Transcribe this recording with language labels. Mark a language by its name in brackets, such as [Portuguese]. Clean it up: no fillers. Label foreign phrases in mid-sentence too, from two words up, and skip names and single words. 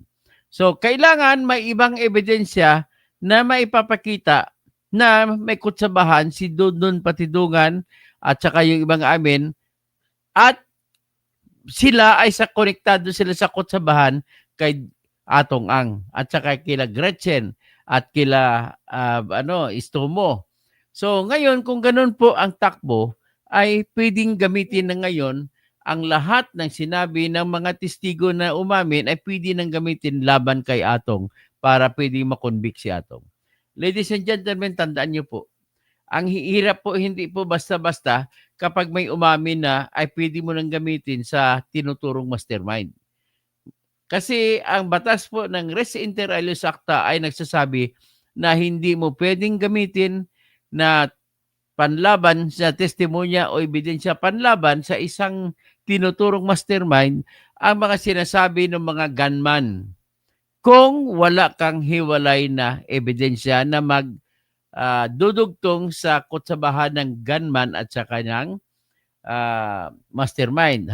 [Filipino] So kailangan may ibang ebidensya na maipapakita na may kutsabahan si Dondon Patidungan at saka yung ibang amin at sila ay konektado sila sa kutsabahan kay Atong Ang at saka kila Gretchen at kila Istomo. So ngayon kung ganun po ang takbo ay pwedeng gamitin na ngayon ang lahat ng sinabi ng mga testigo na umamin ay pwede nang gamitin laban kay Atong para pwedeng makonvict si Atong. [English] Ladies and gentlemen, [Filipino] tandaan niyo po, ang hirap po hindi po basta-basta kapag may umamin na ay pwede mo nang gamitin sa tinuturong mastermind. Kasi ang batas po ng [Latin] res inter alios acta [Filipino] ay nagsasabi na hindi mo pwedeng gamitin na panlaban sa testimonya o ebidensya panlaban sa isang tinuturong mastermind ang mga sinasabi ng mga gunman kung wala kang hiwalay na ebidensya na dudugtong sa kutsabahan ng gunman at sa kanyang mastermind.